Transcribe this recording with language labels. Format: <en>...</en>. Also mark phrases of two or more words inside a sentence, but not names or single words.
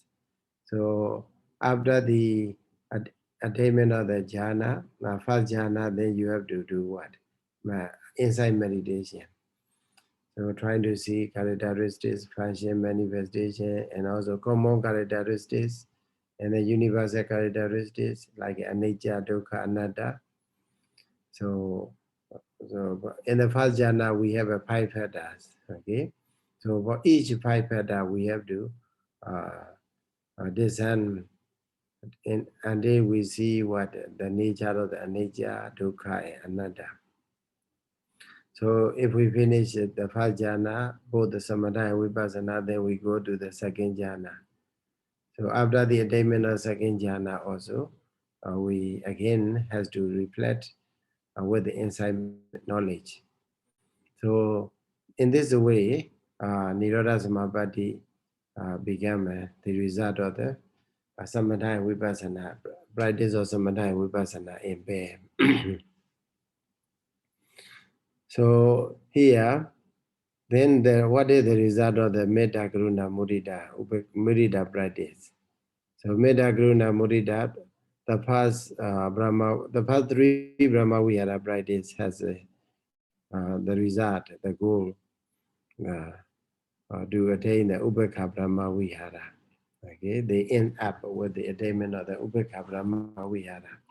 <en>So after the attainment of the jhana, first jhana, then you have to do what? Insight meditation. So trying to see characteristics, function, manifestation, and also common characteristics, and the universal characteristics like</en> <pi>anicca, dukkha, anatta.</pi> <en>So in the first jhana, we have a 5 factors. Okay, so for each 5 factor, we have to discern until we see what the nature of the</en> <pi>anicca, dukkha,</pi> <en>and anatta. So if we finish the first jhana, both the samatha and vipassana, then we go to the second jhana. So after the attainment of second jhana also, we again has to reflect with the inside knowledge. So in this way,</en> <pi>Nirodha Samapatti</pi> <en>became the result of the samatha and vipassana, practice of samatha and vipassana in pair. So here, then what is the result of the metta, karuna, mudita practice?</en> <pi>So metta, karuna, mudita,</pi> <en>the first three Brahma Vihara practice has the result, the goal to attain the</en> <pi>Ubekha Brahma Vihara.</pi> <en>Okay, they end up with the attainment of the</en> <pi>Ubekha Brahma Vihara.</pi>